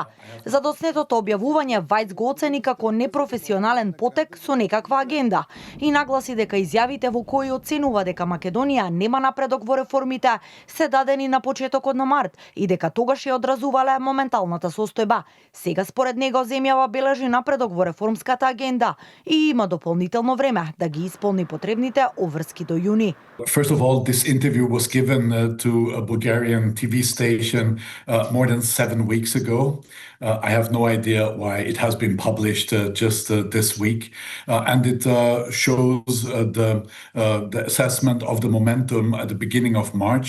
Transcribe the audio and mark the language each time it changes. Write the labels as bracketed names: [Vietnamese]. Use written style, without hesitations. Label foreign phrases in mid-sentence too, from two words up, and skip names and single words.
[Macedonian] Задоснетото објавување Вајц го оцени како непрофесионален потек со некаква агенда и нагласи дека изјавите во кои оценува дека Македонија нема напредок во реформите се дадени на почетокот на март и дека тогаш ја одразувале моменталната состојба. Сега според него земјава бележи напредок во реформската агенда и има дополнително време да ги исполни потребните обврски до јуни. [English] First of all, this interview was given to a Bulgarian TV station more than 7 weeks ago. I have no idea why it has been published just this week. And it shows the assessment of the momentum at the beginning of March.